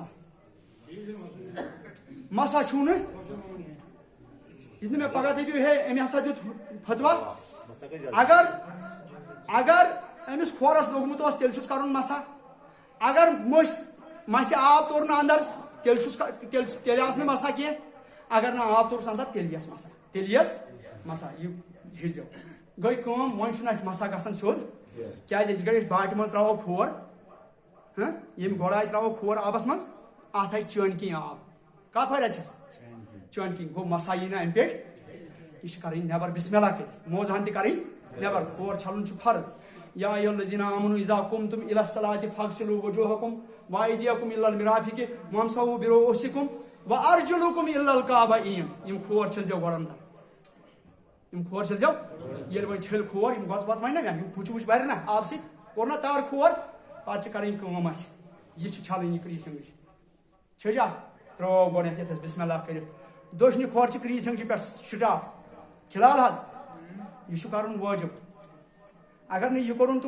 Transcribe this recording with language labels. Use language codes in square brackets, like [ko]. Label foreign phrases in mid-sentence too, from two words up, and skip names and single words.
[ks] مسا چھُو نہٕ یہِ نہٕ مےٚ پگہہ دٔپِو ہے أمۍ ہسا دیُت فتوا اگر أمِس کھورس لوٚگمُت اوس تیٚلہِ چھُس کَرُن مسا اگر مسہِ آب توٚر نہٕ اَندر تیٚلہِ آسہِ نہٕ مسا کینٛہہ اگر نہٕ آب توٚرُس اَندر تیٚلہِ یِیَس مسا یہِ ہیٚزیو گٔے کٲم وۄنۍ چھُنہٕ اَسہِ مسا گژھان سیوٚد کیازِ أسۍ گٔے أسۍ باٹہِ منٛز ترٛاوو کھور یم گۄڈٕ آیہِ ترٛاوو کھور آبس منٛز اتھ آیہِ چٲنۍ آب کتھ پھرِ اَسہِ چٲنۍ گوٚو مسا یی نہٕ امہِ پیٚٹھۍ یہِ چھِ کَرٕنۍ نٮ۪بر [ar] بسم اللہ [ks] کٔرِتھ موزہن تہِ کَرٕنۍ نٮ۪بر کھور چھلُن چھُ فرض [ar] یا ایُّہا الذیٖنَ آمَنوٗ اِذا قُمتُم إِلَى الصَّلَاةِ فاغسلوٗ وُجوٗہَکُم وأيديكم إلى المرافق وامسحوا برؤوسكم وأرجلكم إلى الكعبين [ks] یم کھور چھلزیو گۄڈٕ اندر یم کھور چھلزیو ییٚلہِ وۄنۍ چھٔلۍ کھور یم گۄژھ وۄژھ وۄنۍ نا یم پھُچہِ وُچہِ بَرِ نا آبہٕ سۭتۍ کوٚر نا تار کھور پتہٕ چھِ کَرٕنۍ کٲم اَسہِ یہِ چھِ چھلٕنۍ یہِ کریٖس انگٕچ چھٔجا ترٛوو گۄڈٕنیتھ یتھ أسۍ [ar] بسم اللہ [ks] کٔرِتھ دٔچھنہِ کھور چھِ کریٖس انگچہِ پٮ۪ٹھ سٹاٹ فِلحال حظ یہِ چھُ کَرُن وٲجِب اگر نہٕ یہِ کوٚرُن